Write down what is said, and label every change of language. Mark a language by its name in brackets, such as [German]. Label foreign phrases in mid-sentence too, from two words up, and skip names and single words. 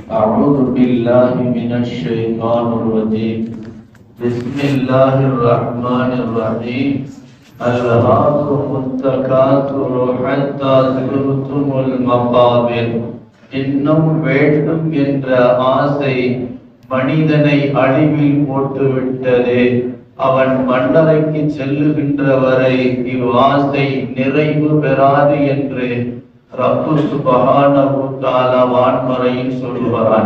[Arabic] أعوذ بالله من الشيطان الرجيم بسم الله الرحمن الرحيم ألهاكم التكاثر حتى زرتم المقابر [Tamil] இன்னும் வேண்டும் என்ற ஆசை மனிதனை அழிவில் போட்டுவிட்டது. அவன் மன்னரைக்கு செல்லுகின்ற வரை இவ்வாசை நிறைவு பெறாது என்று ரப்பு [Arabic] سبحانه تعالى [Tamil] வான்மறையில் சொல்கிறான்.